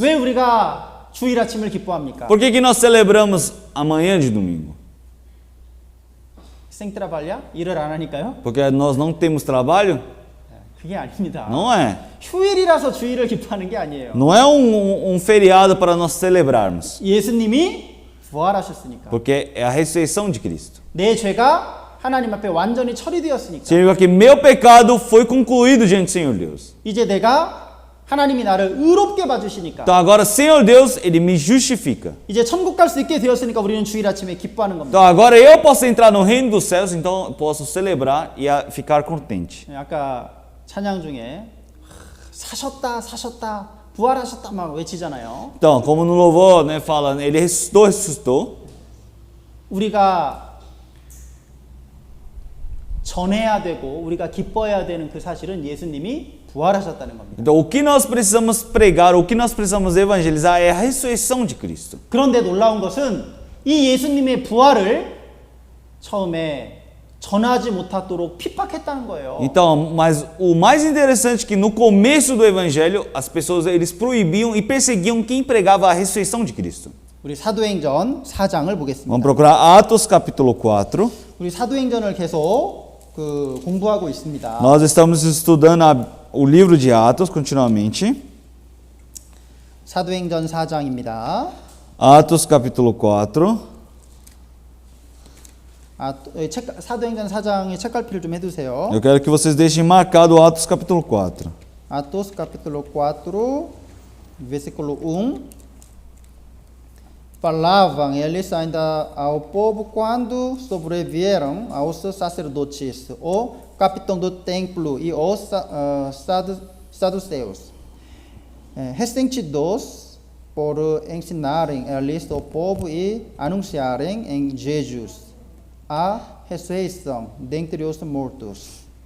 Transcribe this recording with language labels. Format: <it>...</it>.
<ko>왜 우리가 주일 아침을 기뻐합니까?</ko> <pt>Por que nós celebramos amanhã de domingo? Sem trabalhar?</pt> <ko>일을 안 하니까요?</ko> <pt>Porque nós não temos trabalho?</pt> <ko>그게 아닙니다.</ko> <pt>Não é.</pt> <ko>휴일이라서 주일을 기뻐하는 게 아니에요.</ko> <pt>Não é um feriado para nós celebrarmos.</pt> <ko>예수님이 부활하셨으니까.</ko> <pt>Porque é a ressurreição de Cristo.</pt> <ko>내 죄가 하나님 앞에 완전히 처리되었으니까.</ko> <pt>Significa que meu pecado foi concluído diante do Senhor Deus.</pt> <ko>이제 내가 하나님이 나를 의롭게 봐주시니까.</ko> <pt>Então agora, Senhor Deus, Ele me justifica.</pt> <ko>이제 천국 갈 수 있게 되었으니까 우리는 주일 아침에 기뻐하는 겁니다.</ko> <pt>Então agora eu posso entrar no reino dos céus, então eu posso celebrar e ficar contente.</pt> <ko>아까 찬양 중에 사셨다 부활하셨다 막 외치잖아요.</ko> <pt>Então, como no louvor, né, fala, Ele ressuscitou.</pt> <ko>우리가 전해야 되고 우리가 기뻐해야 되는 그 사실은 예수님이 부활하셨다는 겁니다.</ko> <pt>Então, o que nós precisamos pregar, o que nós precisamos evangelizar é a ressurreição de Cristo.</pt> <ko>그런데 놀라운 것은 이 예수님의 부활을 처음에 전하지 못하도록 핍박했다는 거예요.</ko> <pt>Então, mas o mais interessante é que no começo do evangelho, as pessoas eles proibiam e perseguiam quem pregava a ressurreição de Cristo.</pt> <ko>우리 사도행전 4장을 보겠습니다.</ko> <pt>Vamos procurar Atos capítulo 4.</pt> <ko>우리 사도행전을 계속 공부하고 있습니다.</ko> <pt>Nós estamos estudando o livro de Atos continuamente.</pt> <ko>사도행전 4장입니다.</ko> <pt>Atos capítulo 4.</pt> <ko>사도행전 4장에 책갈피를 좀 해두세요.</ko> <pt>Eu quero que vocês deixem marcado Atos capítulo 4. Atos capítulo 4, versículo 1. Falavam eles ainda ao povo quando sobrevieram aos sacerdotes, o capitão do templo e os saduceus. recém-dos por ensinarem eles o povo e anunciarem em Jesus a ressurreição dentre os mortos.</pt>